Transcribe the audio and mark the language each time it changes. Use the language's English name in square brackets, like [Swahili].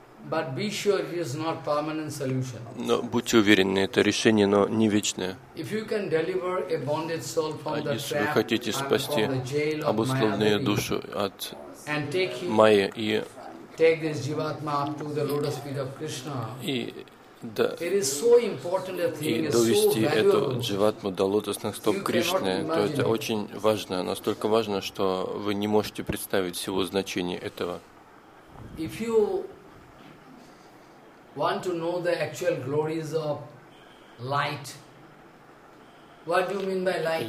[English] But be sure it is not permanent solution. [Russian] Но будьте уверены, это решение, но не вечное. [English] If you can deliver a bonded soul from the trap, [Russian] если вы хотите спасти обусловленную душу от майя и [English] take this jivatma up to the lotus feet of Krishna. It is so important a thing. [Russian] И довести эту дживатму до лотосных стоп Кришны, то это очень важно, настолько важно, что вы не можете представить всего значения этого. [English] If you want to know the actual glories of light, what do you mean by light?